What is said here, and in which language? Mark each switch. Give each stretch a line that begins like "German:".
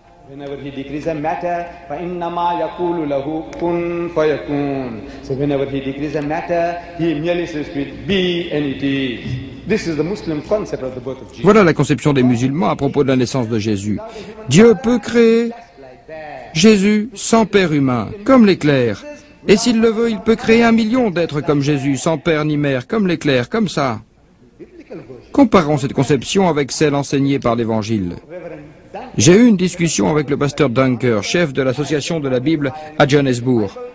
English: Whenever he decrees a matter,
Arabic: فَإِنَّمَا يَقُولُ لَهُ كُن فَيَكُونُ.
English: So whenever he decrees a matter, he merely says to it, be and it is. This is the Muslim concept of the birth of Jesus.
French: Voilà la conception des musulmans à propos de la naissance de Jésus. Dieu peut créer Jésus sans père humain, comme l'éclair. Et s'il le veut, il peut créer 1 million d'êtres comme Jésus, sans père ni mère, comme l'éclair, comme ça. Comparons cette conception avec celle enseignée par l'Évangile. J'ai eu une discussion avec le pasteur Dunker, chef de l'association de la Bible à Johannesburg.